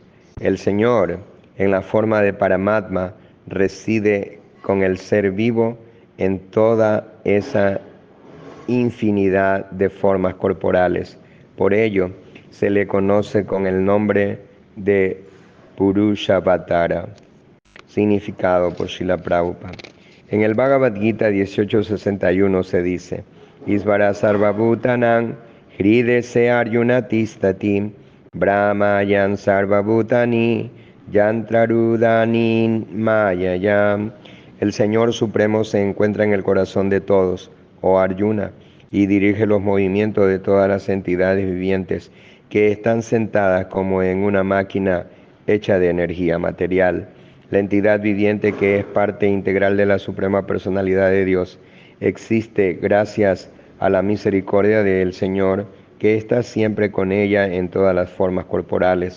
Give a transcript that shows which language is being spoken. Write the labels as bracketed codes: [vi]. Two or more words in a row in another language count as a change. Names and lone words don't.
[es] El Señor, en la forma de Paramatma, reside con el ser vivo en toda esa infinidad de formas corporales. Por ello, se le conoce con el nombre de Purushavatara. Significado por Srila Prabhupada. En el Bhagavad Gita 18.61 se dice: [sa] इस्वर सर्वभूतानम् हृदेसे अर्जुन तिस्तति, ब्रह्मयन् सर्वभूतानि, यन्त्ररुदानि मयायम्. [es] El Señor Supremo se encuentra en el corazón de todos, oh Arjuna, y dirige los movimientos de todas las entidades vivientes que están sentadas como en una máquina hecha de energía material. La entidad viviente, que es parte integral de la Suprema Personalidad de Dios, existe gracias a la misericordia del Señor, que está siempre con ella en todas las formas corporales.